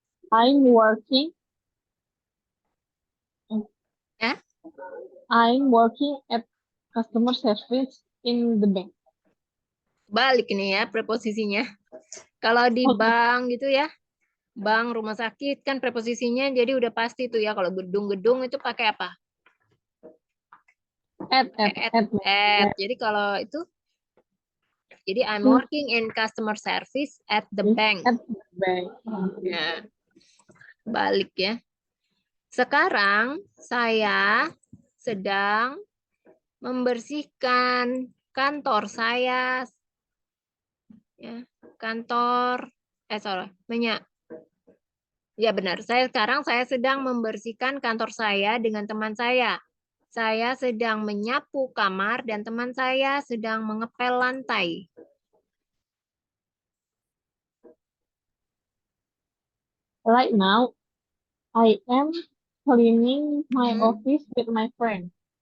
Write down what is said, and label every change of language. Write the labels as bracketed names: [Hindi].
[English] I'm working. [Indonesian] Ya. [English] I'm working at customer service in the bank. [Indonesian] Balik ini ya preposisinya. Kalau di bank gitu ya, bank, rumah sakit kan preposisinya jadi udah pasti tuh ya. Kalau gedung-gedung itu pakai apa? [English] At. [Indonesian] Jadi kalau itu, jadi [English] I'm working in customer service at the bank. At the bank. [Indonesian] Ya. Balik ya. Sekarang saya sedang membersihkan kantor saya. Ya, kantor. Ya benar. Sekarang saya sedang membersihkan kantor saya dengan teman saya. Saya sedang menyapu kamar dan teman saya sedang mengepel lantai. [English] Right now, I am cleaning my office with my friend.